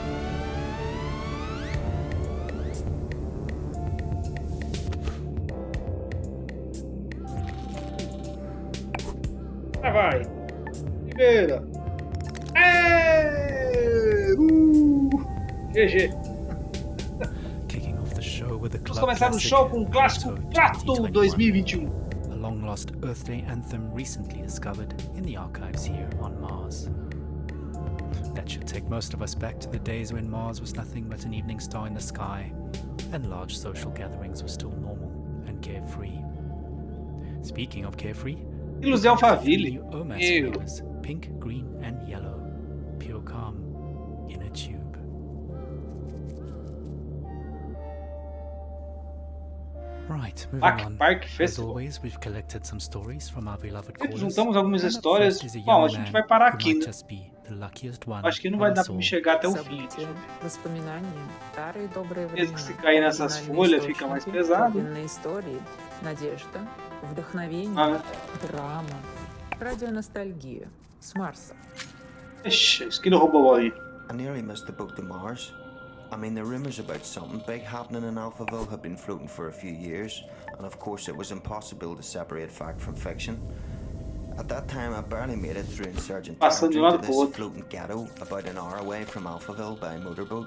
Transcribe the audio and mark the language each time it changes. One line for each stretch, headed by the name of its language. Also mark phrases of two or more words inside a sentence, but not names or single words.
Portuguese: Vai. Primeira. GG. Vamos começar o show com o clássico Prato 2021.
English: A long-lost Earth Day anthem recently discovered in the archives here on Mars. That should take most of us back to the days when Mars was nothing but an evening star in the sky, and large social gatherings were still normal and carefree. Speaking of carefree,
Portuguese: Ilus de Alphaville.
English: flavors, pink, green, and yellow, pure calm in a tube. Right, moving on. As always, we've collected some stories from our beloved callers.
Portuguese: Juntamos algumas histórias. Bom, a gente vai parar aqui, né? Acho que não vai dar pra me chegar até o fim. Mesmo que se cair nessas folhas fica mais pesado.
Russian: Радионостальгия с Марса.
Portuguese: Ixi, esquilo roubou ali.
English: I nearly missed the boat to Mars. I mean, the rumours about something big happening in Alphaville had been floating for a few years, and of course it was impossible to separate fact from fiction. At that time, I barely made it through Insurgent territory to this floating ghetto about an hour away from Alphaville by motorboat.